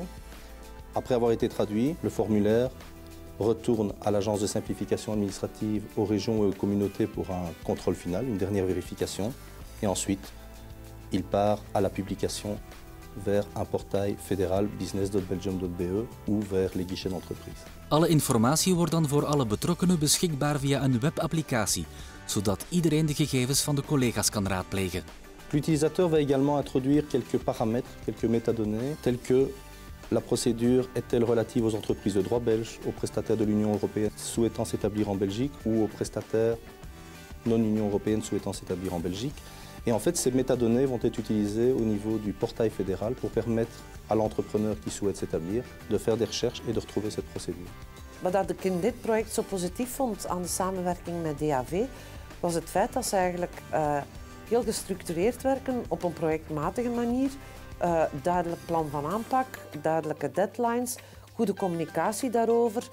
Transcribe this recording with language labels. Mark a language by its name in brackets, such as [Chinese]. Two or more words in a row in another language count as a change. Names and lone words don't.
[French] Après avoir été traduit, le formulaire retourne à l'agence de simplification administrative, aux régions et aux communautés pour un contrôle final, une dernière vérification. Et ensuite, il part à la publication vers un portail fédéral business.belgium.be ou vers les guichets d'entreprise. [Dutch] Alle informatie wordt dan voor alle betrokkenen beschikbaar via een webapplicatie, zodat iedereen de gegevens van de collega's kan raadplegen. [French] L'utilisateur va également introduire quelques paramètres, quelques métadonnées, tels que la procédure est-elle relative aux entreprises de droit belge, aux prestataires de l'Union européenne souhaitant s'établir en Belgique ou aux prestataires non-Union européenne souhaitant s'établir en Belgique. Et en fait, ces métadonnées vont être utilisées au niveau du portail fédéral pour permettre à l'entrepreneur qui souhaite s'établir de faire des recherches et de retrouver cette procédure. [Dutch] Wat ik in dit project zo positief vond aan de samenwerking met DAV, was het feit dat ze eigenlijk heel gestructureerd werken op een projectmatige manier. Duidelijk plan van aanpak, duidelijke deadlines, goede communicatie daarover.